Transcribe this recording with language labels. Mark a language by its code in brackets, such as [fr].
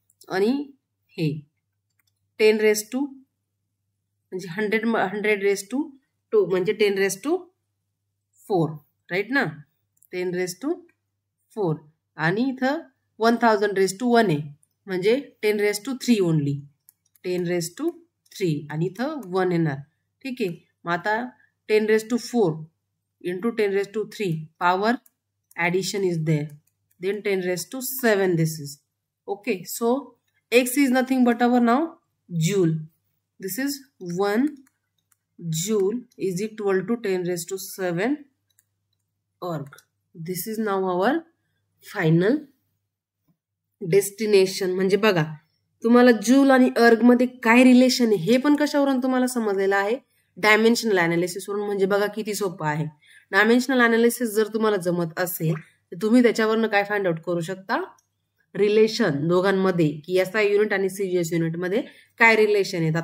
[mr] आणि हे 10 raise to म्हणजे 100 रेस टू 2 म्हणजे 10 रेस टू 4, राईट ना, 10 रेस टू 4. आणि इथं 1000 रेस टू 1 आहे, म्हणजे 10 raise to 3 only, 10 raise to 3. आणि इथं 1 येणार. ठीक आहे. मग आता [en] 10 raise to 4 into 10 raised to 3, power addition is there, then 10 raised to 7 this is. Okay, so x is nothing but our now joule. This is 1 joule is equal to 10 raised to 7 erg. This is now our final destination. [mr] म्हणजे बघा तुम्हाला joule आणि अर्ग मध्ये काय relation आहे हे पण कशावरून तुम्हाला समजलेलं आहे, डायमेन्शनल अनालिसिस वरून. म्हणजे बघा किती सोपं आहे. डायमेन्शनल अनालिसिस जर तुम्हाला जमत असेल तर तुम्ही त्याच्यावरनं काय फाइंड आउट करू शकता, रिलेशन दोघांमध्ये, की SI युनिट आणि CGS युनिट मध्ये काय रिलेशन आहे.